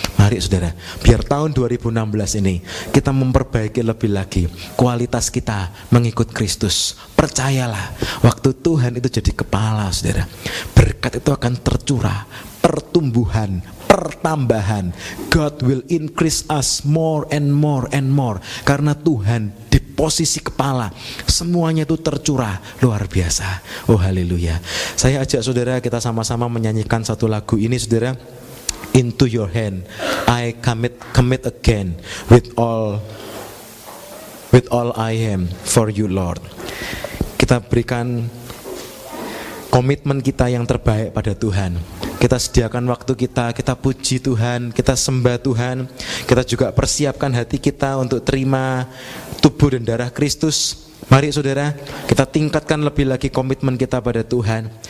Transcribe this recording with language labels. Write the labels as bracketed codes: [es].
[id] Mari saudara, biar tahun 2016 ini kita memperbaiki lebih lagi kualitas kita mengikut Kristus. Percayalah, waktu Tuhan itu jadi kepala saudara, berkat itu akan tercurah, pertumbuhan, pertambahan. [en] God will increase us more and more and more. [id] Karena Tuhan di posisi kepala, semuanya itu tercurah luar biasa. Oh haleluya. Saya ajak saudara kita sama-sama menyanyikan satu lagu ini saudara. [en] Into your hand I commit again with all I am for you Lord. [id] Kita berikan komitmen kita yang terbaik pada Tuhan. Kita sediakan waktu kita puji Tuhan, kita sembah Tuhan. Kita juga persiapkan hati kita untuk terima tubuh dan darah Kristus. Mari saudara, kita tingkatkan lebih lagi komitmen kita pada Tuhan.